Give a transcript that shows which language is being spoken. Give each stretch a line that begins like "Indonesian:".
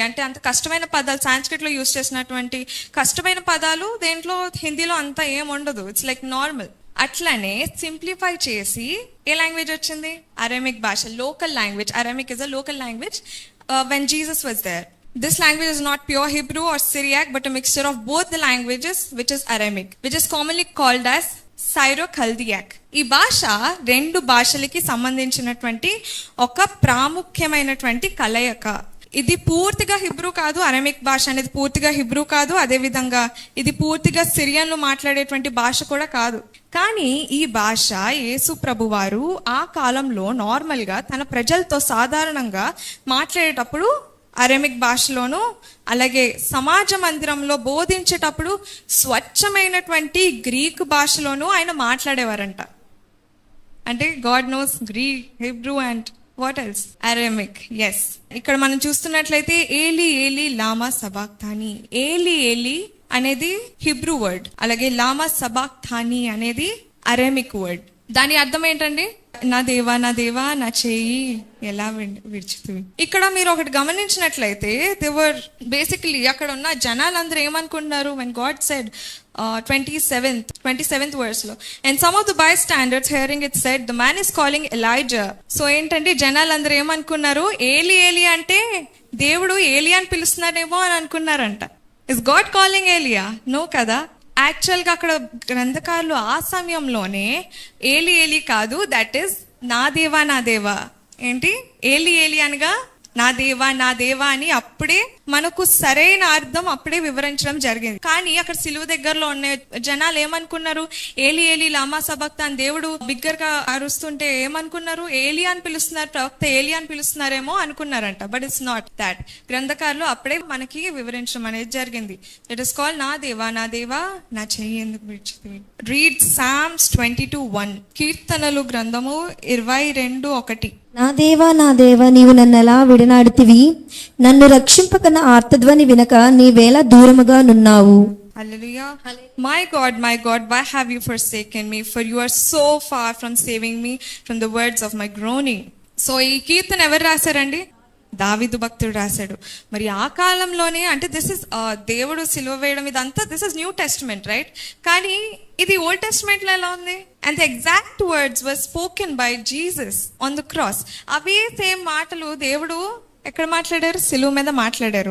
Telugu: అంటే అంత కష్టమైన పదాలు సాంస్క్రిట్ లో యూజ్ చేసినటువంటి కష్టమైన పదాలు దేంట్లో హిందీలో అంత ఏం ఉండదు.
English: It's like normal.
Telugu: అట్లనే సింప్లిఫై చేసి ఏ లాంగ్వేజ్ వచ్చింది? అరామిక్ భాష, local language.
English: Aramaic is a local language when Jesus was there. This language is not pure Hebrew or Syriac, but a mixture of both the languages, which is Aramaic, which is commonly called as Syro Chaldaic.
Telugu: ఈ భాష 2 భాషలకి సంబంధించినటువంటి ఒక ప్రాముఖ్యమైనటువంటి కలయిక. ఇది పూర్తిగా Hebrew కాదు. Aramaic భాష అనేది పూర్తిగా హిబ్రూ కాదు. అదే విధంగా ఇది పూర్తిగా సిరియన్లు మాట్లాడేటువంటి భాష కూడా కాదు. కానీ ఈ భాష యేసు ప్రభువారు ఆ కాలంలో నార్మల్ గా తన ప్రజలతో సాధారణంగా మాట్లాడేటప్పుడు అరమిక్ భాషలోను, అలాగే సమాజ మందిరంలో బోధించేటప్పుడు స్వచ్ఛమైనటువంటి గ్రీక్ భాషలోను ఆయన మాట్లాడేవారంట.
English: అంటే God knows Greek, Hebrew and what else? Aramaic.
Telugu: Yes, ఇక్కడ మనం చూస్తున్నట్లయితే ఏలి ఏలి లామా సబాక్తాని. ఏలి ఏలి అనేది హిబ్రూ వర్డ్, అలాగే లామా సబాక్తాని అనేది అరమిక్ వర్డ్. దాని అర్థం ఏంటండి? నా దేవా నా చేయి ఎలా విడిచితివి. ఇక్కడ మీరు ఒకటి గమనించినట్లయితే దేవర్ బేసికలీ అక్కడ ఉన్న జనాలందరూ ఏమనుకుంటున్నారు?
English: when God said 27th verse లో, and some of the bystanders hearing it said, the man is calling Elijah.
Telugu: So ఏంటంటే జనాలందరూ ఏమనుకున్నారు? ఏలి ఏలి అంటే దేవుడు ఏలియాని పిలుస్తున్నారేమో అని అనుకున్నారంట.
English: Is God calling ఏలియా?
Telugu: నో కదా. యాక్చువల్గా అక్కడ గ్రంథకారులు ఆ సమయంలోనే ఏలి ఏలి కాదు,
English: that is
Telugu: నా దేవా ఏంటి? ఏలి ఏలి అనగా నా దేవా అని అప్పుడే మనకు సరైన అర్థం అప్పుడే వివరించడం జరిగింది. కానీ అక్కడ సిలువ దగ్గరలో ఉన్న జనాలు ఏమనుకున్నారు? ఏలి ఏలి లామా సబక్తాన్, దేవుడు బిగ్గరగా అరుస్తుంటే ఏమనుకున్నారు? ఏలి అని పిలుస్తున్నారు, ప్రవక్త ఏలి అని పిలుస్తున్నారేమో అనుకున్నారంట.
English: But it's not that.
Telugu: గ్రంథకారులు అప్పుడే మనకి వివరించడం అనేది జరిగింది.
English: it is called
Telugu: నా దేవా నా చెయ్యి ఎందుకు విడిచితివి.
English: Read psalms 22:1.
Telugu: కీర్తనలు గ్రంథము 22:1. నా దేవా నీవు నన్ను ఎలా విడనాడితివి, నన్ను రక్షింపక నా ఆర్తధ్వని వినక నీవేళ దూరముగా నున్నావు. Hallelujah.
English: My God, why have you forsaken me? For you are so far from saving me from the words of my groaning.
Telugu: So ఈ కీర్తన ఎవరు రాశారండి? దావీదు భక్తుడు రాశాడు. మరి ఆ కాలంలోనే, అంటే దిస్ ఇస్ దేవుడు సిలువ వేయడం ఇదంతా
English: This is new testament, right?
Telugu: కానీ ఇది ఓల్డ్ టెస్టిమెంట్ లో ఎలా ఉంది?
English: And the exact words were spoken by Jesus on the cross.
Telugu: Away same మాటలు దేవుడు ఎక్కడ మాట్లాడారు? సిలువ మీద మాట్లాడారు.